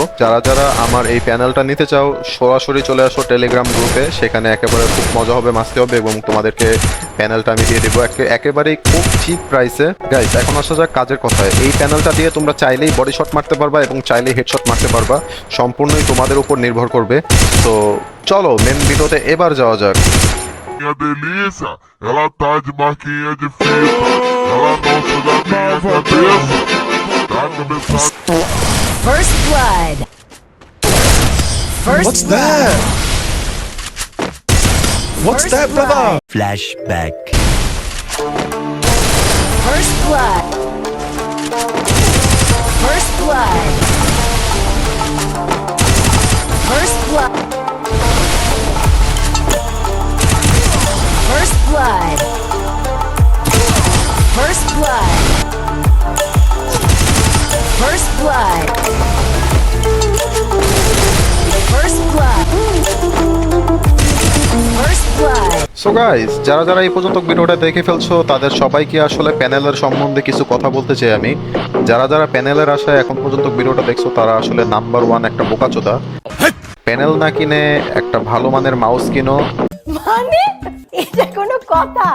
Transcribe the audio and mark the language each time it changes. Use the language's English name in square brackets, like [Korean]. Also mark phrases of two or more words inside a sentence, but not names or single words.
[Bangla] যারা যারা আমার এই প্যানেলটা নিতে চাও সরাসরি চলে আসো টেলিগ্রাম গ্রুপে, সেখানে একেবারে খুব মজা হবে, মাস্তি হবে এবং তোমাদেরকে প্যানেলটা আমি দিয়ে দেবো একেবারেই খুব চিপ প্রাইসে। গাইস এখন আসা যাক কাজের কথায়। এই প্যানেলটা দিয়ে তোমরা চাইলেই [English] body shot [Bangla] মারতে পারবা এবং চাইলেই হেডশট মারতে পারবা, সম্পূর্ণই তোমাদের উপর নির্ভর করবে। তো চলো মেন ভিডিওতে এবার যাওয়া যাক। [Portuguese] Minha delícia, ela tá de marquinha de fita, ela gosta da minha cabeça, da cabeça. [English] First blood. First What's blood. that? What's First that, brother? blood. Flashback. First blood. First blood. First blood. First blood. First blood. First blood. First blood. First blood. so guys [Bangla] যারা যারা এই পর্যন্ত ভিডিওটা দেখে ফেলছো তাদের সবাইকে আসলে প্যানেলের সম্বন্ধে কিছু কথা বলতে চাই আমি। যারা যারা প্যানেলের আশায় এখন পর্যন্ত ভিডিওটা দেখছো তারা আসলে [English] number one [Bangla] একটা বোকাচোদা। প্যানেল না কিনে একটা ভালো মানের মাউস কিনো, মানে এটা কোনো কথা?